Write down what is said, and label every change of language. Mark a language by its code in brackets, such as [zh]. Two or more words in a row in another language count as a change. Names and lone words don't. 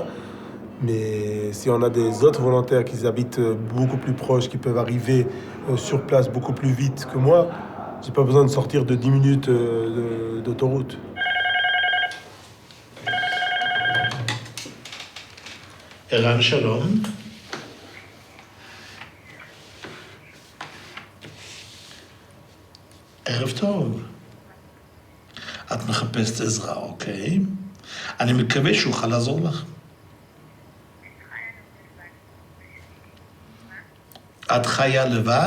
[fr] Mais si on a des autres volontaires qui habitent beaucoup plus proches, qui peuvent arriver sur place beaucoup plus vite que moi, j'ai pas besoin de sortir de 10 minutes d'autoroute. Eran, [he] שלום. ערב טוב. את מחפשת עזרה, אוקיי? אני מקווה שאוכל לעזור לך. את חיה לבד?